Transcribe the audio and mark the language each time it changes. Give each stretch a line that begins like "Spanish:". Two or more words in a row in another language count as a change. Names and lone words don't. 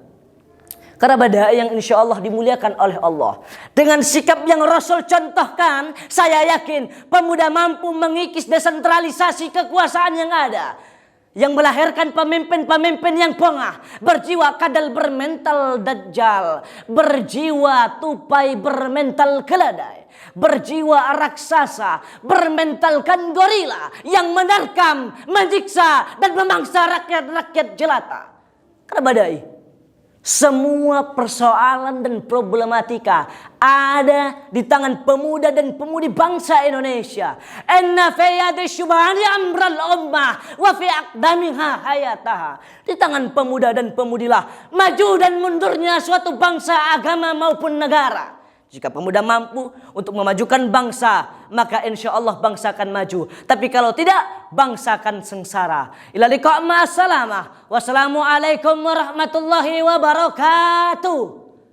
Indonesian: Karena badai yang
Arabic: إن شاء الله
Indonesian: dimuliakan oleh Allah, dengan sikap yang Rasul contohkan, saya yakin pemuda mampu mengikis desentralisasi kekuasaan yang ada, yang melahirkan pemimpin-pemimpin yang pongah, berjiwa kadal, bermental dajjal, berjiwa tupai, bermental keledai, berjiwa raksasa, bermentalkan gorila yang menerkam, menyiksa dan memangsa rakyat-rakyat jelata. Karena badai, semua persoalan dan problematika ada di tangan pemuda dan pemudi bangsa Indonesia.
Arabic: إنّ في يد الشبان أمر الأمة وفي أقدامها حياتها.
Indonesian: Di tangan pemuda dan pemudilah maju dan mundurnya suatu bangsa, agama maupun negara. Jika pemuda mampu untuk memajukan bangsa, maka
Arabic: إن شاء الله
Indonesian: bangsa akan maju. Tapi kalau tidak, bangsa akan sengsara.
Arabic: إلى اللقاء مع السلامة. والسلام عليكم ورحمة الله وبركاته.